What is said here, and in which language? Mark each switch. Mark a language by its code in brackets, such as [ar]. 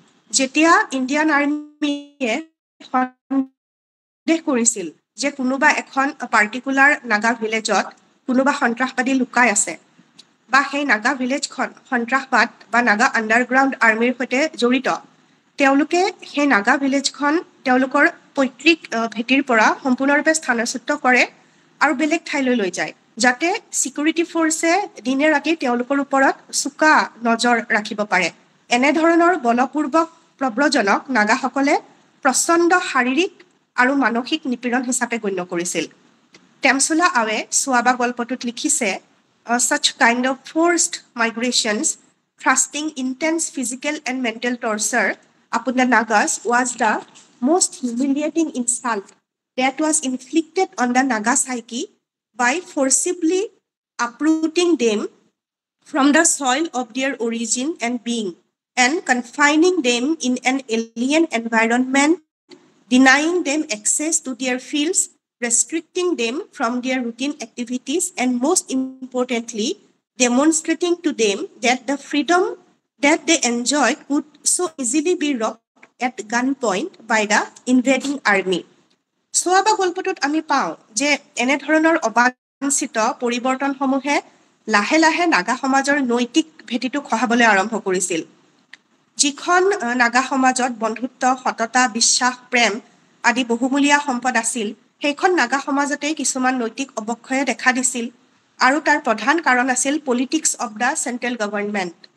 [as] যেতিয়া ইণ্ডিয়ান আৰ্মিয়ে সন্দেহ কৰিছিল যে কোনোবা এখন পাৰ্টিকুলাৰ নাগা ভিলেজত কোনোবা সন্ত্ৰাসবাদী লুকাই আছে বা সেই নাগা ভিলেজখন সন্ত্ৰাসবাদ বা নাগা আণ্ডাৰগ্ৰাউণ্ড আৰ্মিৰ সৈতে জড়িত, তেওঁলোকে সেই নাগা ভিলেজখন তেওঁলোকৰ পৈতৃক ভেটিৰ পৰা সম্পূৰ্ণৰূপে স্থানচ্যুত কৰে আৰু বেলেগ ঠাইলৈ লৈ যায়, যাতে ছিকিউৰিটি ফ'ৰ্চে দিনে ৰাতি তেওঁলোকৰ ওপৰত চোকা নজৰ ৰাখিব পাৰে। এনেধৰণৰ বলপূৰ্বক প্ৰব্ৰজনক নাগাসকলে প্ৰচণ্ড শাৰীৰিক আৰু মানসিক নিপীড়ন হিচাপে গণ্য কৰিছিল। টেমচোলা আৱে চুৱাবা গল্পটোত লিখিছে, [en] such kind of forced migrations thrusting intense physical and mental torture upon the Nagas was the most humiliating insult that was inflicted on the Naga psyche by forcibly uprooting them from the soil of their origin and being and confining them in an alien environment, denying them access to their fields, restricting them from their routine activities, and most importantly, demonstrating to them that the freedom that they enjoyed could so easily be robbed at gunpoint by the invading army. [as] চুৱাবা গল্পটোত আমি পাওঁ যে এনেধৰণৰ অবাঞ্ছিত পৰিৱৰ্তনসমূহে লাহে লাহে নাগা সমাজৰ নৈতিক ভেটিটো খহাবলৈ আৰম্ভ কৰিছিল। যিখন নাগা সমাজত বন্ধুত্ব, সততা, বিশ্বাস, প্ৰেম আদি বহুমূলীয়া সম্পদ আছিল, সেইখন নাগা সমাজতেই কিছুমান নৈতিক অৱক্ষয়ে দেখা দিছিল আৰু তাৰ প্ৰধান কাৰণ আছিল [en] Politics of the central government.